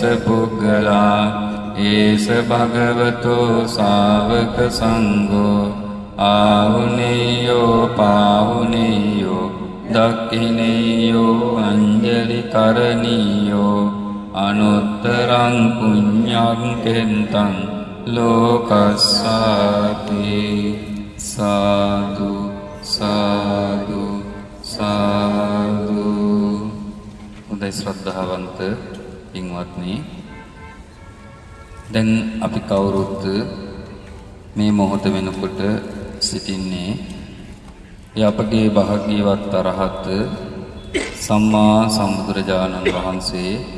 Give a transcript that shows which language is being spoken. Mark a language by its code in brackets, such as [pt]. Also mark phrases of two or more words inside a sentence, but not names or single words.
[pi] පුද්ගලා ඒස භගවතෝ ශාවක සංඝෝ ආහුනේයෝ පාහුනේයෝ දක්ඛිනේයෝ අංජලි කරණීයෝ අනුත්තරං පුඤ්ඤං කෙන්තං ලෝකස්සාති සාදු සාදු සාදු. [si] උදේ ශ්‍රද්ධාවන්ත පින්වත්නි, දැන් අපි කවුරුත් මේ මොහොත වෙනකොට සිටින්නේ අපගේ භාග්‍යවත් අරහත් සම්මා සම්බුදුරජාණන් වහන්සේ.